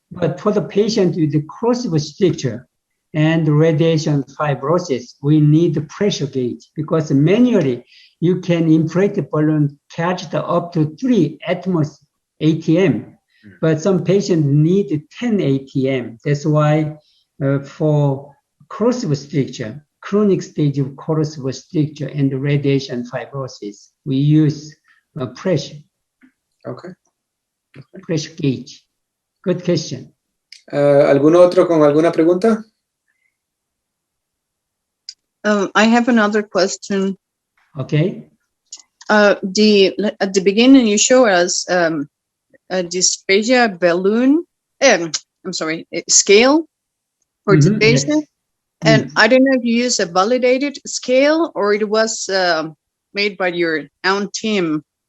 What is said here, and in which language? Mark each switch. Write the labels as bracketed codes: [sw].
[en] But for the patient with the corrosive stricture and radiation fibrosis, we need the pressure gauge because manually you can inflate the balloon charged up to 3 atmosphere ATM, but some patients need 10 ATM. That's why for corrosive stricture, chronic stage of corrosive stricture and radiation fibrosis, we use pressure. Okay. Pressure gauge. Good question. [es] ¿Algún otro con alguna pregunta? [en] I have another question. Okay. At the beginning, you show us a dysphagia balloon. Scale for the patient. Yes. And I don't know if you use a validated scale or it was made by your own team.